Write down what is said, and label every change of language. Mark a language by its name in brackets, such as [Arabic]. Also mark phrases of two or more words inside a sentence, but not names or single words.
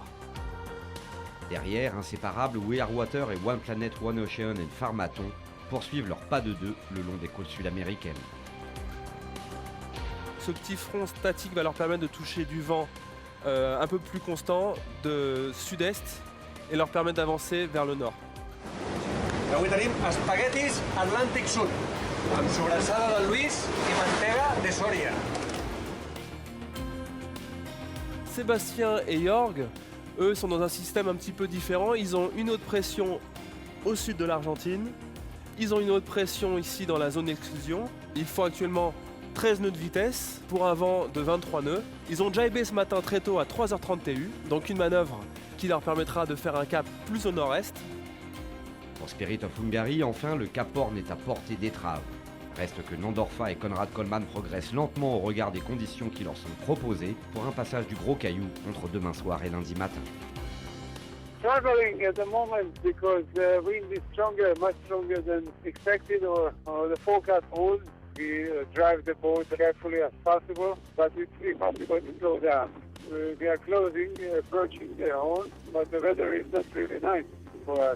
[French] Derrière, inséparables, We Are Water et One Planet, One Ocean et Pharmaton poursuivent leur pas de deux le long des côtes sud-américaines. Ce petit front statique va leur permettre de toucher du vent un peu plus constant de sud-est et leur permettre d'avancer vers le nord. [Catalan] Avui tenim espaguetis Atlàntic Sud, amb sobrassada de Lluís i mantega de Sòria. [French] Sébastien et Jorg, eux, sont dans un système un petit peu différent. Ils ont une haute pression au sud de l'Argentine. Ils ont une haute pression ici dans la zone d'exclusion. Ils font actuellement 13 nœuds de vitesse pour un vent de 23 nœuds. Ils ont jibé ce matin très tôt à 3h30 TU, donc une manœuvre qui leur permettra de faire un cap plus au nord-est. Pour Spirit of Hungary, enfin, le Cap Horn est à portée d'étrave. Reste que Nandorfa et Konrad Coleman progressent lentement au regard des conditions qui leur sont proposées pour un passage du gros caillou entre demain soir et lundi matin. [English] Struggling at the moment because wind is stronger, much stronger than expected or the forecast holds. We drive the boat carefully as possible, but it's impossible to slow down. We are closing, approaching the horn, but the weather is not really nice for us.